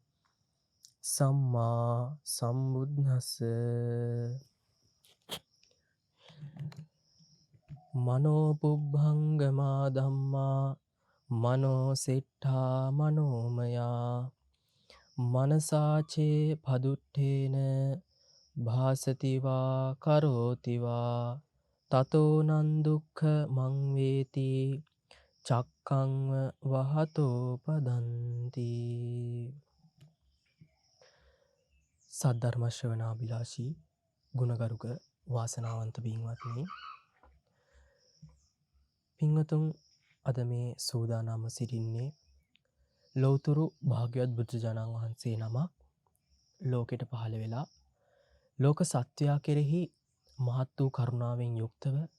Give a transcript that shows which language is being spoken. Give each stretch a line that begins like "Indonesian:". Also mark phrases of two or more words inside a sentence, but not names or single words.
Pali: සම්මා සම්බුද්දස්ස මනෝ පුබ්බංගමා ධම්මා මනෝ සෙට්ඨා මනෝමයා මනසාචේ පදුට්ඨේන භාසතිවා කරෝතිවා තතෝ නං දුක්ඛ මං වේති චක්ඛං වහතෝ පදන්ති
Sinhala: සද්ධර්ම ශ්‍රවණාබිලාෂී ගුණගරුක වාසනාවන්ත පින්වත්නි පින්වතුන් අද මේ සූදානම්ව සිටින්නේ ලෞතුරු භාග්‍යවත් බුදුරජාණන් වහන්සේ නමක් ලෝකෙට පහළ වෙලා ලෝක සත්වයා කෙරෙහි මහත් වූ කරුණාවෙන් යුක්තව